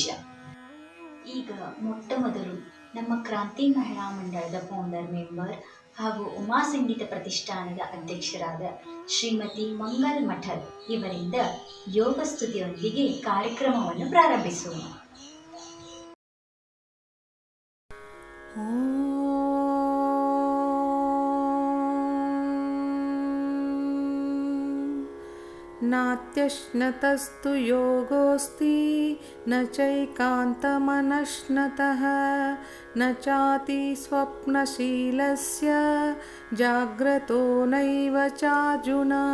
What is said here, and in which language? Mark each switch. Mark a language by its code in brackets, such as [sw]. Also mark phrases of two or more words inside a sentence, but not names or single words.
[kn] ಈಗ ಮೊಟ್ಟ ಮೊದಲು ನಮ್ಮ ಕ್ರಾಂತಿ ಮಹಿಳಾ ಮಂಡಳದ [en] founder member [kn] ಹಾಗೂ ಉಮಾ ಸಂಗೀತ ಪ್ರತಿಷ್ಠಾನದ ಅಧ್ಯಕ್ಷರಾದ ಶ್ರೀಮತಿ ಮಂಗಲ್ ಮಠದ್ ಇವರಿಂದ ಯೋಗ ಸ್ತುತಿಯೊಂದಿಗೆ ಕಾರ್ಯಕ್ರಮವನ್ನು ಪ್ರಾರಂಭಿಸೋಣ. [sa] नात्यश्नतस्तु योगोऽस्ति न चैकान्तमनश्नतः न चाति स्वप्नशीलस्य जाग्रतो नैव चार्जुन